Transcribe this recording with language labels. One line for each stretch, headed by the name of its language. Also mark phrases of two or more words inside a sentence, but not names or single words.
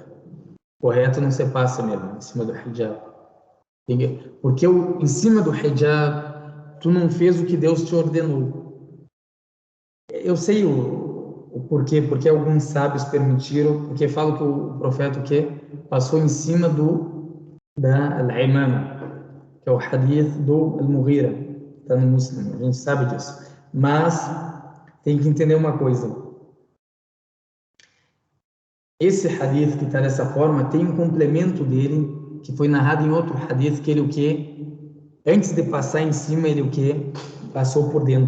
Portuguese: Correto, não se passa mesmo, em cima do hijab. Porque em cima do hijab, tu não fez o que Deus te ordenou. Eu sei o porquê, porque alguns sábios permitiram, porque falam que o profeta o quê? Passou em cima da al-imama, que é o hadith do al-Mughira, está no Muslim, a gente sabe disso. Mas tem que entender uma coisa. Esse hadith que está dessa forma tem um complemento dele, que foi narrado em outro hadith, que ele o quê? Antes de passar em cima, ele o quê?